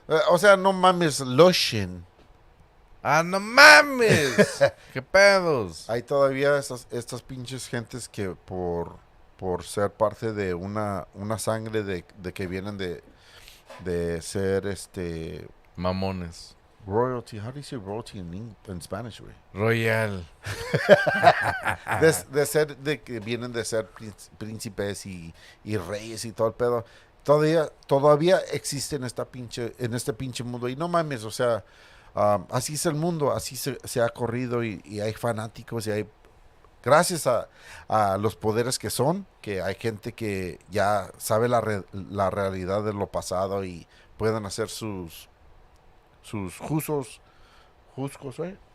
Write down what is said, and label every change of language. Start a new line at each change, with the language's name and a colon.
Spanish: O sea, no mames, Lushin. ¡Ah, no mames! ¡Qué pedos! Hay todavía estas pinches gentes que por ser parte de una sangre de que vienen de ser Mamones.
English: royalty. How do you say royalty in Spanish, güey? Royal.
Spanish: De ser de que vienen de ser príncipes y reyes y todo el pedo. Todavía existe en este pinche mundo. Y no mames, o sea, así es el mundo, así se ha corrido y hay fanáticos y hay, gracias a los poderes que hay gente que ya sabe la realidad de lo pasado y pueden hacer sus juzgos, ¿eh?